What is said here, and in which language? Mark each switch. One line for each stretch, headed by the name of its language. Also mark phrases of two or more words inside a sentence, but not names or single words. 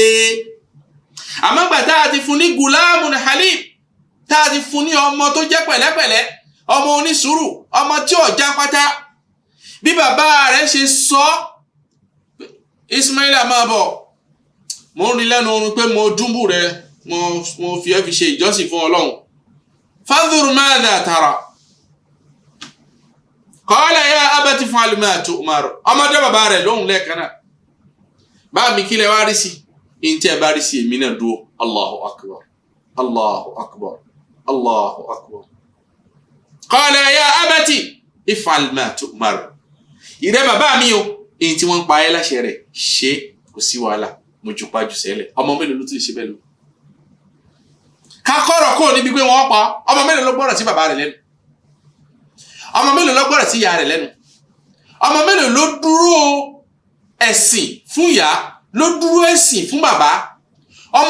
Yoruba: àmọ́ gbà tá a ti fún ní
Arabic: غلام حليم
Yoruba: tá a ti fún ní ọmọ tó jẹ́ pẹ̀lẹ́pẹ̀lẹ́ ọmọ onísùúrù ọmọ tí ò já pátá bí bàbá rẹ̀ ṣe sọ Ismaila máa bọ̀ mo ń rí lẹ́nu oorun pé mo dúnbù rẹ mo fi ẹ́ fi ṣe ìjọsìn fún ọlọ́run
Arabic: فانظر ماذا ترى قال يا أبت افعل ما تؤمر
Yoruba: ọmọdé bàbá rẹ̀ lóhùn lẹ́ẹ̀kan náà bá mi kílẹ̀ wá rí sí in tí ẹ bá rí sí èmi náà dúró
Arabic: الله أكبر الله أكبر الله أكبر قال يا أبت افعل ما تؤمر
Yoruba: ìrẹ́ bàbá mi o in tí wọ́n pa ẹ́ láṣẹ rẹ̀ ṣe kò sí wàhálà mo jù pa jù sẹ́lẹ̀ ọmọ mélòó ló tún ṣe bẹ́ẹ̀ lọ ká kọ́rọ̀ kó níbi pé wọ́n pa ọmọ mélòó ló gbọ́rọ̀ sí bàbá rẹ̀ lẹ́nu ọmọ mélòó ló gbọ́rọ̀ sí ìyá rẹ̀ lẹ́nu ọmọ mélòó ló dúró ẹ̀sìn fún ìyá ló dúró ẹ̀sìn fún bàbá ọmọ